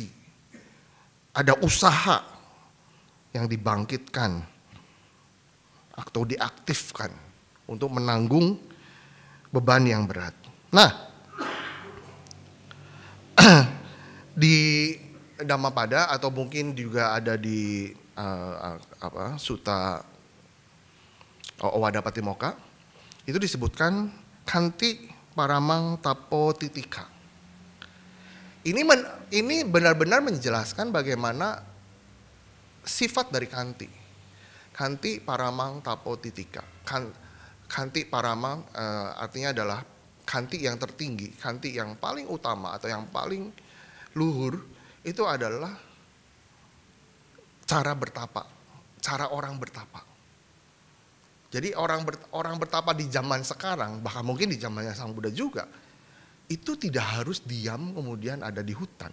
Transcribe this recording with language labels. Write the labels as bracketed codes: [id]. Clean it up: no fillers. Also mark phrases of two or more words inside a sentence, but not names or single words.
[id] Ada usaha yang dibangkitkan atau diaktifkan untuk menanggung beban yang berat. Nah, di Dhammapada atau mungkin juga ada di Sutta Owadapattimokkha itu disebutkan [pi] kanti paramang tapo titika. [id] Ini benar-benar menjelaskan bagaimana sifat dari kanti. [pi] Kanti paramang tapo titika. Kanti paramang [id] artinya adalah kanti yang tertinggi, kanti yang paling utama atau yang paling luhur itu adalah cara bertapa, cara orang bertapa. Jadi orang bertapa di zaman sekarang, bahkan mungkin di zamannya Sang Buddha juga, itu tidak harus diam kemudian ada di hutan.